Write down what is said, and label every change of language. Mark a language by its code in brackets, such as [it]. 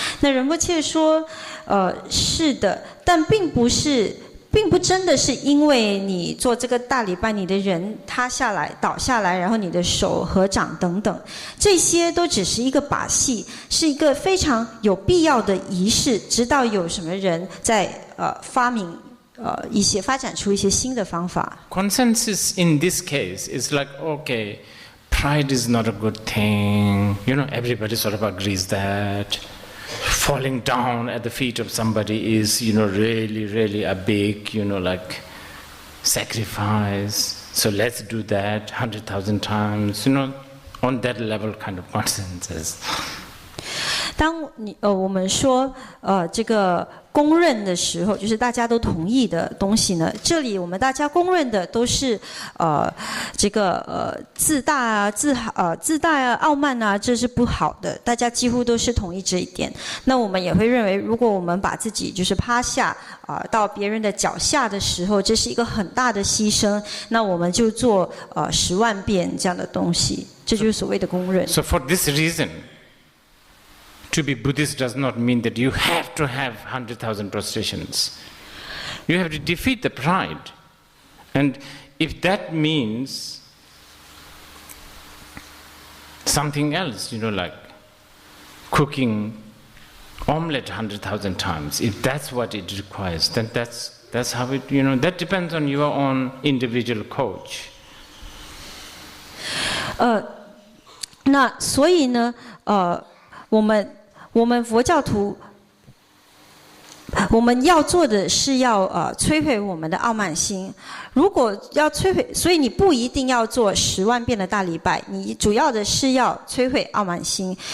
[zh] 那仁波切说，是的，但并不真的是因为你做这个大礼拜，你的人塌下来、倒下来，然后你的手合掌等等，这些都只是一个把戏，是一个非常有必要的仪式。直到有什么人在发明发展出一些新的方法。 [en] Consensus in this case is like, okay, pride is not a good thing. Everybody sort of agrees that. Falling down at the feet of somebody is, really, really a big, like sacrifice. So let's do that 100,000 times, on that level kind of consensus. [zh] 当我们说这个公认的时候，就是大家都同意的东西呢。这里我们大家公认的都是这个自大啊、自大啊、傲慢啊，这是不好的。大家几乎都是同意这一点。那我们也会认为，如果我们把自己就是趴下到别人的脚下的时候，这是一个很大的牺牲。那我们就做10万遍这样的东西，这就是所谓的公认。 [en] So for this reason, to be Buddhist does not mean that you have to have 100,000 prostrations. You have to defeat the pride. And if that means something else, like cooking omelette 100,000 times, if that's what it requires, then that's how it, that depends on your own individual coach. [zh] 那所以呢，我们佛教徒，我们要做的是要摧毁我们的傲慢心。如果要摧毁，所以你不一定要做10万遍的大礼拜，你主要的是要摧毁傲慢心。